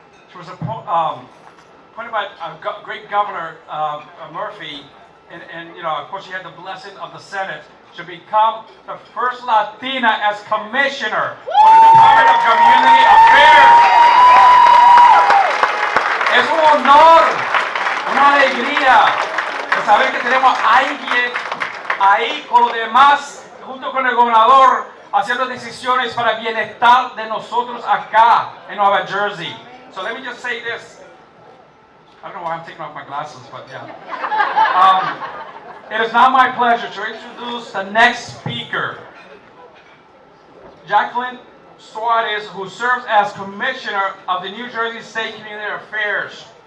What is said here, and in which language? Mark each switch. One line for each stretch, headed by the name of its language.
English: She was appointed by great Governor Murphy, and of course she had the blessing of the Senate to become the first Latina as commissioner for the Department of Community Affairs.
Spanish: Es un honor, una alegría de saber que tenemos a alguien ahí con los demás, junto con el gobernador, haciendo decisiones para el bienestar de nosotros acá en Nueva Jersey.
English: So let me just say this. I don't know why I'm taking off my glasses, but yeah. It is now my pleasure to introduce the next speaker, Jacqueline Suarez, who serves as Commissioner of the New Jersey State Community Affairs.